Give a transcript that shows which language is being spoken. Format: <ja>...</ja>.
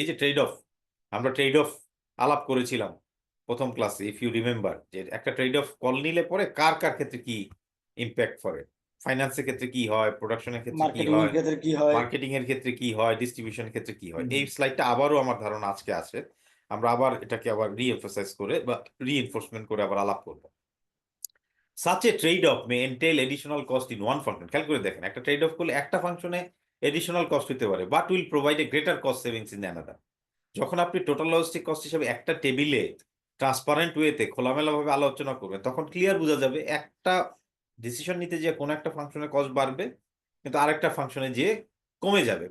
<bn>এই যে trade of, আমরা ট্রেড অফ আলাপ করেছিলাম প্রথম ক্লাসে,</bn> <en>if you remember,</en> <bn>যে একটা ট্রেড অফ কল নিলে পরে কার কার ক্ষেত্রে কি ইম্প্যাক্ট করে, ফাইন্যান্সের ক্ষেত্রে কি হয়, প্রোডাকশনের ক্ষেত্রে কি মার্কেটিং এর হয়, ক্ষেত্রে কি হয়? মার্কেটিং এর ক্ষেত্রে কি হয়, ডিস্ট্রিবিউশনের ক্ষেত্রে কি হয়। হুম। এই স্লাইডটা আবারও আমার ধারণা আজকে আসে, আমরা আবার এটাকে আবার রিএমফাসাইজ করে বা রিএনফোর্সমেন্ট করে আবার আলাপ করব।</bn> <en>Such a trade-off may entail additional cost in one function.</en> <bn>খেয়াল করে দেখেন, একটা ট্রেড অফ করলে একটা ফাংশনে এডিশনাল কস্ট হতে পারে,</bn> <en>But will provide a greater cost savings in another.</en> <bn>যখন আপনি টোটাল লজিস্টিক কস্ট হিসেবে একটা টেবিলে ট্রান্সপারেন্ট ওয়েতে খোলামেলাভাবে আলোচনা করবেন, তখন ক্লিয়ার বোঝা যাবে একটা ডিসিশন নিতে যে কোনো একটা ফাংশনের কস্ট বাড়বে, কিন্তু আরেকটা ফাংশনে যে কমে যাবে।</bn>